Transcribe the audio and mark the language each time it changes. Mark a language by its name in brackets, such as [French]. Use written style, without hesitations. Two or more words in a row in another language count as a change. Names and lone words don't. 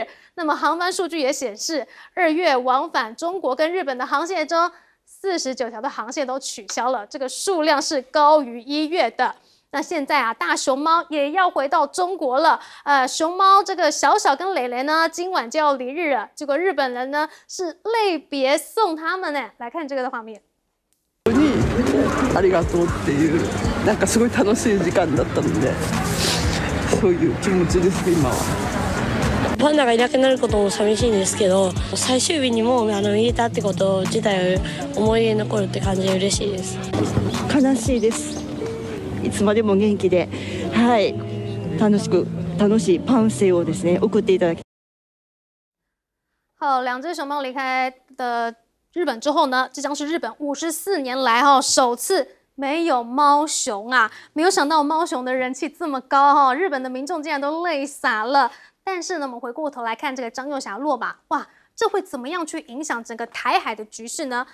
[Chinese] 那么航班数据也显示，2月往返中国跟日本的航线中，49条的航线都取消了，这个数量是高于1月的。那现在大熊猫也要回到中国了。熊猫这个小小跟蕾蕾呢，今晚就要离日了。结果日本人呢是类别送他们呢。来看这个的画面。 [Japanese] ありがとうっていうなんかすごい楽しい時間だったので、そういう気持ちです今は。パンダがいなくなることも寂しいんですけど、最終日にも見れたってこと自体思い出に残るって感じで嬉しいです。悲しいです。いつまでも元気で、楽しい半生をですね送っていただき。 [Chinese] 好，2只熊猫离开的日本之后呢，这将是日本54年来首次没有猫熊没有想到猫熊的人气这么高日本的民众竟然都泪洒了。但是呢，我们回过头来看这个张又侠落马，哇，这会怎么样去影响整个台海的局势呢？